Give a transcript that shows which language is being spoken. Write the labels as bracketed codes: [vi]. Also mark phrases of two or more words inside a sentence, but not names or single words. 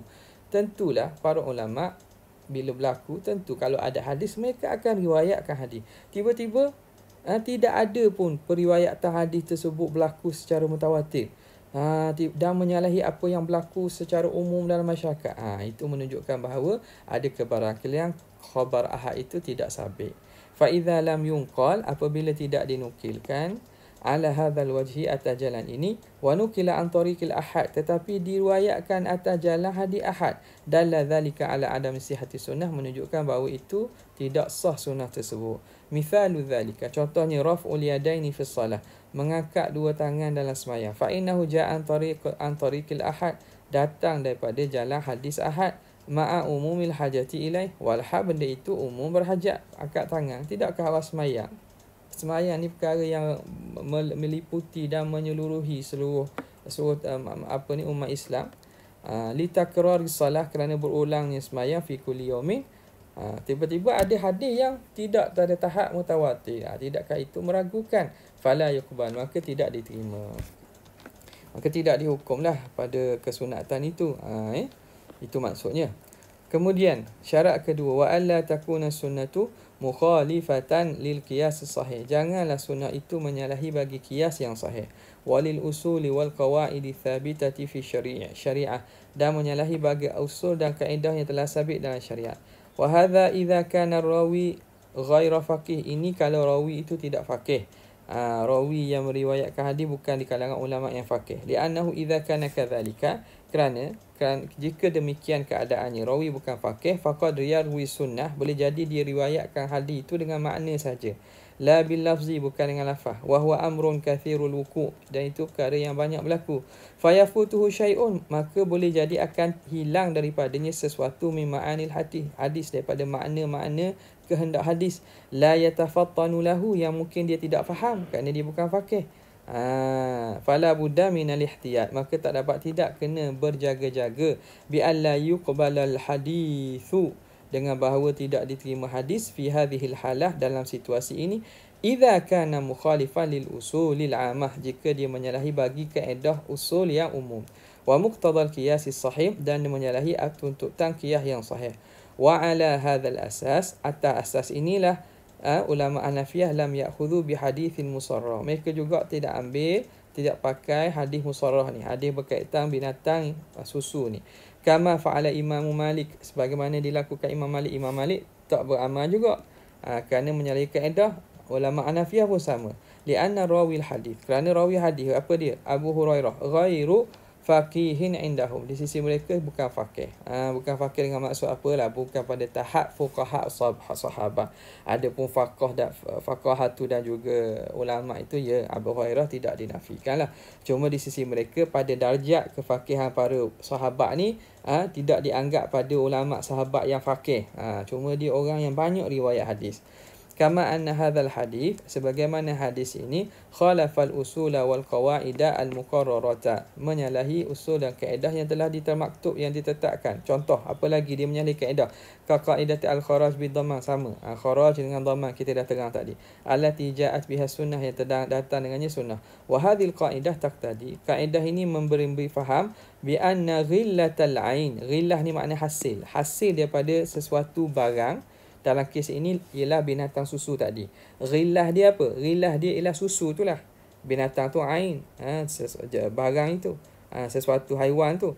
[ms] Tentulah para ulama bila berlaku, tentu kalau ada hadis mereka akan riwayatkan hadis. Tiba-tiba tidak ada pun periwayatan hadis tersebut berlaku secara mutawatir dan menyalahi apa yang berlaku secara umum dalam masyarakat. Itu menunjukkan bahawa ada kebarangkalian khabar ahad itu tidak sabit. [ar] فإذا لم ينقل, [ms] apabila tidak dinukilkan [ar] على هذا الوجه, [ms] atas jalan ini, [ar] ونقل عن طريق الآحاد, [ms] tetapi diriwayatkan atas jalan hadis ahad, [ar] دل ذلك على عدم صحة السنة, [ms] menunjukkan bahawa itu tidak sah sunnah tersebut. [ar] مثال ذلك, contohnya رفع اليدين في الصلاة, [ms] mengangkat dua tangan dalam sembahyang. [ar] فإنه جاء عن طريق الآحاد, [ms] datang daripada jalan hadis ahad, [ar] مع عموم الحاجة إليه, [ms] walha benda itu umum berhajat, angkat tangan. Tidakkah awal sembahyang? Sembahyang ni perkara yang meliputi dan menyeluruhi seluruh umat Islam. [ar] لتكرار الصلاة, [ms] kerana berulangnya sembahyang [ar] في كل يوم. [ms] Tiba-tiba ada hadis yang tidak ada tahap mutawatir. Tidakkah itu meragukan? [ar] فلا يقبل, [ms] maka tidak diterima. Maka tidak dihukumlah pada kesunatan itu. Itu maksudnya. Kemudian syarat kedua, [ar] وألا تكون السنة مخالفة للقياس الصحيح. [ms] Janganlah sunnah itu menyalahi bagi qiyas yang sahih. [ar] وللأصول والقواعد الثابتة في الشريعة, [ms] dan menyalahi bagi usul dan kaedah yang telah sabit dalam syariat. [ar] وهذا إذا كان الراوي غير فقيه. [ms] Ini kalau rawi itu tidak faqih. Rawi yang meriwayatkan hadis bukan di kalangan ulama yang faqih. [ar] لأنه إذا كان كذلك, [ms] kerana jika demikian keadaannya rawi bukan faqih, [ar] فقد يروي السنة, [ms] boleh jadi dia riwayatkan hadis itu dengan makna saja, [ar] لا باللفظ, [ms] bukan dengan lafaz. [ar] وهو أمر كثير الوقوع', [ms] dan itu perkara yang banyak berlaku. [ar] فيفوته شيء, [ms] maka boleh jadi akan hilang daripadanya sesuatu [ar] من معاني الحديث, [ms] daripada makna-makna kehendak hadis, [ar] لا يتفطن له, [ms] yang mungkin dia tidak faham kerana dia bukan faqih. [ar] فلا بد من الاحتياط, [ms] maka tak dapat tidak kena berjaga-jaga, [ar] بألا يقبل الحديث, [ms] dengan bahawa tidak diterima hadis, [ar] في هذه الحالة, [ms] dalam situasi ini, [ar] إذا كان مخالفا للأصول العامة, [ms] jika dia menyalahi bagi kaedah usul yang umum, [ar] ومقتضى القياس الصحيح, [ms] dan menyalahi tuntutan qiyas yang sahih. [ar] وعلى هذا الأساس, [ms] atas asas inilah ulama Hanafiyah [ar] لم يأخذوا بحديث المصراة, [ms] mereka juga tidak pakai hadis musarrah ni, hadis berkaitan binatang susu ni. [ar] كما فعل إمام مالك, [ms] sebagaimana dilakukan Imam Malik. Imam Malik tak beramal juga, kerana menyalahi kaedah. Ulama Hanafiyah pun sama. [ar] لأن راوي الحديث, [ms] kerana rawi hadis apa dia? [ar] أبو هريرة غير فقيه عندهم, [ms] di sisi mereka bukan faqih. Bukan faqih dengan maksud apalah, bukan pada tahap fuqaha sahabat. Adapun faqahatu dan juga ulama itu, ya, Abu Hurairah tidak dinafikanlah. Cuma di sisi mereka pada darjat kefaqihan para sahabat ni tidak dianggap pada ulama sahabat yang faqih. Cuma dia orang yang banyak riwayat hadis. [ar] كما أن هذا الحديث, [ms] sebagaimana hadis ini, [ar] خالف الأصول والقواعد المقررة, [ms] menyalahi usul dan kaedah yang telah ditermaktub, yang ditetapkan. Contoh, apa lagi dia menyalahi kaedah? [ar] كقاعدة الخراج بالضمان, [ms] sama. Kharaj dengan dhamma kita dah terang tadi. [ar] التي جاءت بها السنة, [ms] yang datang dengannya sunnah. [ar] وهذه القاعدة تقتضي, [ms] kaedah ini memberi faham [ar] بأن غلة العين. [ms] Ghillah ni makna hasil daripada sesuatu barang. Dalam kes ini ialah binatang susu tadi. Ghillah dia apa? Ghillah dia ialah susu tu lah. Binatang tu ain, barang itu, sesuatu haiwan tu.